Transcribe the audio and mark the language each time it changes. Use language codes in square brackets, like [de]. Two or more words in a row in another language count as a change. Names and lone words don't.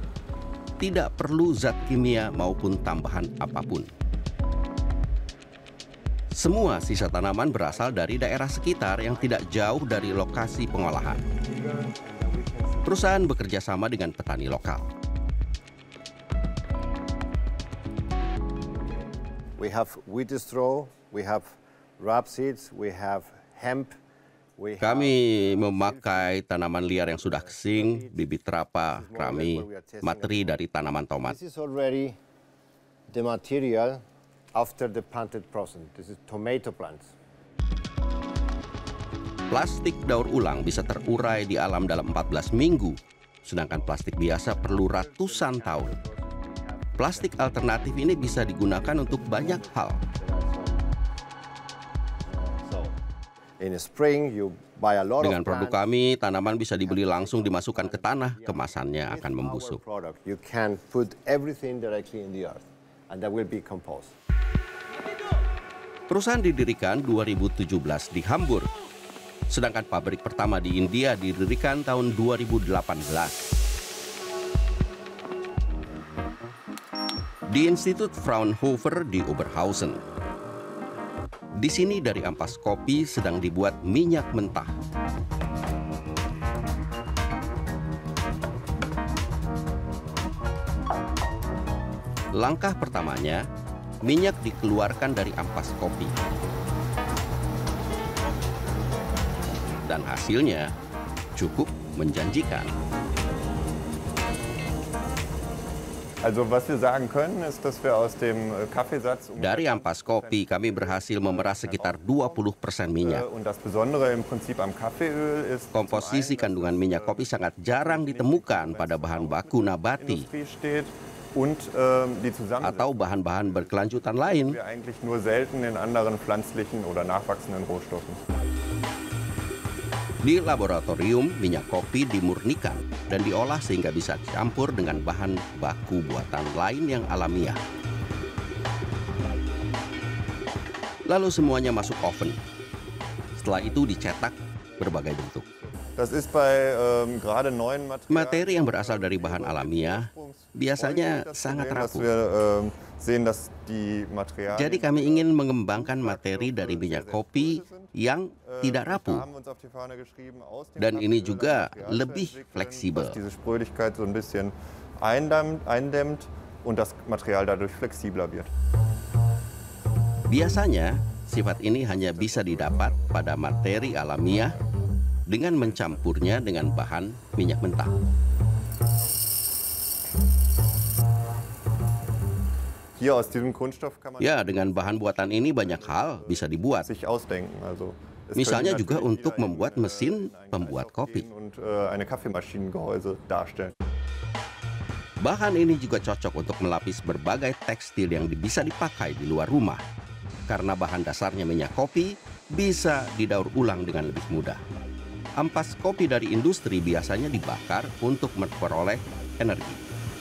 [id] Tidak perlu zat kimia maupun tambahan apapun. Semua sisa tanaman berasal dari daerah sekitar yang tidak jauh dari lokasi pengolahan. Perusahaan bekerja sama dengan petani lokal. [en] We have wheat straw, we have rapeseed, we have hemp. [id] Kami memakai tanaman liar yang sudah kesing, bibit rapa, rami, materi dari tanaman tomat. [en] This is already the material after the planted process. This is tomato plants. [id] Plastik daur ulang bisa terurai di alam dalam 14 minggu, sedangkan plastik biasa perlu ratusan tahun. Plastik alternatif ini bisa digunakan untuk banyak hal. [en] In spring, you buy a lot [id] Dengan [en] of [id] produk kami, tanaman bisa dibeli langsung dimasukkan ke tanah, kemasannya akan membusuk. [en] You can put everything directly in the earth, and that will be compost. [id] Perusahaan didirikan 2017 di Hamburg, sedangkan pabrik pertama di India didirikan tahun 2018. Di Institut Fraunhofer di Oberhausen. Di sini dari ampas kopi sedang dibuat minyak mentah. Langkah pertamanya, minyak dikeluarkan dari ampas kopi. Dan hasilnya cukup menjanjikan. [de] Also was wir sagen können, ist, dass wir aus dem Kaffeesatz [id] Dari ampas kopi kami berhasil memeras sekitar 20% minyak. [de] und das Besondere im Prinzip am Kaffeeöl ist [id] Komposisi kandungan minyak kopi sangat jarang ditemukan pada bahan baku nabati [de] Industrie steht und die Zusammensetzung [id] atau bahan-bahan berkelanjutan lain. [de] wir eigentlich nur selten in anderen pflanzlichen oder nachwachsenden Rohstoffen. [id] Di laboratorium, minyak kopi dimurnikan dan diolah sehingga bisa dicampur dengan bahan baku buatan lain yang alamiah. Lalu semuanya masuk oven. Setelah itu dicetak berbagai bentuk. [de] Das ist bei gerade neuen Materialien [id] Materi yang berasal dari bahan alamiah biasanya sangat [de] dass [id] rapuh. [de] wir sehen, dass die Materialien [id] Jadi kami ingin mengembangkan materi dari minyak kopi yang tidak rapuh. [de] haben uns auf die Fahne geschrieben, aus dem [id] Dan ini [de] Kaffeeöl [id] juga [de] ein Material [id] lebih [de] zu entwickeln, [id] fleksibel. [de] was diese Sprödigkeit so ein bisschen eindämmt und das Material dadurch flexibler wird. [id] Biasanya, sifat ini hanya bisa didapat pada materi alamiah dengan mencampurnya dengan bahan minyak mentah. [de] Hier aus diesem Kunststoff kann man [id] Ya, dengan bahan buatan ini banyak hal bisa dibuat. [de] sich ausdenken. Also, es [id] Misalnya [de] könnte [id] juga [de] natürlich [id] untuk [de] hier [id] membuat mesin [de] ein [id] pembuat [de] Kreislauf [id] kopi. [de] gehen und eine Kaffeemaschinengehäuse darstellen. [id] Bahan ini juga cocok untuk melapis berbagai tekstil yang bisa dipakai di luar rumah. Karena bahan dasarnya minyak kopi, bisa didaur ulang dengan lebih mudah. Ampas kopi dari industri biasanya dibakar untuk memperoleh energi.